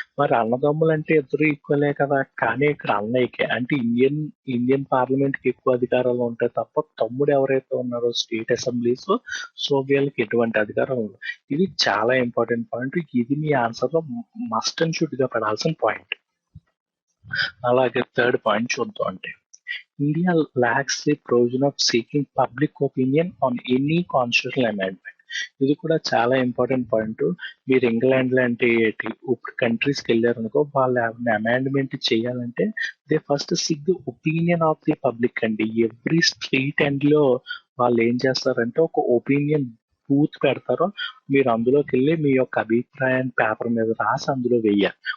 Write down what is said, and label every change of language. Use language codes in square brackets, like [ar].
[te] మరి అన్నదమ్ములు అంటే ఇద్దరు ఈక్వలే కదా, కానీ ఇక్కడ అన్నయ్యకే అంటే ఇండియన్ పార్లమెంట్ కి ఎక్కువ అధికారాలు ఉంటాయి తప్ప తమ్ముడు ఎవరైతే ఉన్నారో స్టేట్ అసెంబ్లీస్ సో వీళ్ళకి ఎటువంటి అధికారం ఉండదు. ఇది చాలా ఇంపార్టెంట్ పాయింట్. ఇది మీ ఆన్సర్ లో మస్ట్ అండ్ షుడ్ గా పడాల్సిన పాయింట్. అలాగే థర్డ్ పాయింట్ చూద్దాం. [en] అంటే India lacks the provision of seeking public opinion on any constitutional amendment. [te] ఇది కూడా చాలా ఇంపార్టెంట్ పాయింట్. మీరు ఇంగ్లాండ్ లాంటి ఇప్పుడు కంట్రీస్కి వెళ్ళారనుకో, వాళ్ళు అమెండ్మెంట్ చేయాలంటే [en] they first seek the opinion of the public [te] అండి. ఎవ్రీ స్ట్రీట్ ఎండ్ లో వాళ్ళు ఏం చేస్తారంటే ఒక ఒపీనియన్ బూత్ పెడతారో మీరు అందులోకి వెళ్ళి మీ యొక్క అభిప్రాయాన్ని పేపర్ మీద రాసి అందులో వెయ్యాలి.